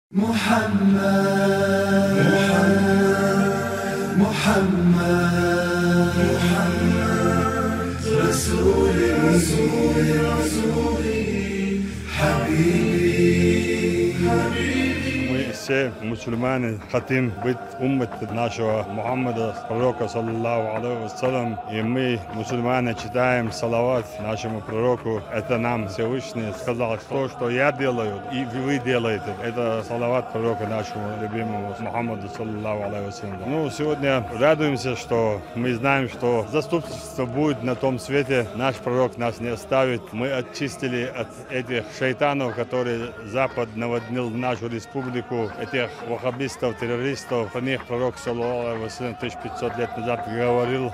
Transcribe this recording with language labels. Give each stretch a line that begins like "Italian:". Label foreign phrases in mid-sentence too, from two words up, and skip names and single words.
Arabic: محمد محمد رسولي حبيبي
Russian: Мы все мусульмане хотим быть уммат нашего Мухаммада, пророка,
Arabic: صلى الله عليه وسلم.
Russian: И мы, мусульмане, читаем салават нашему пророку. Это нам Всевышний сказал, что я делаю, и вы делаете. Это салават пророка нашему любимому Мухаммаду,
Arabic: صلى الله عليه وسلم.
Russian: Ну, сегодня радуемся, что мы знаем, что заступничество будет на том свете. Наш пророк нас не оставит. Мы очистили от этих шайтанов, которые Запад наводнил в нашу республику, этих ваххабистов, террористов. Про них пророк,
Arabic: صلى الله عليه وسلم,
Russian: 1500 лет назад говорил.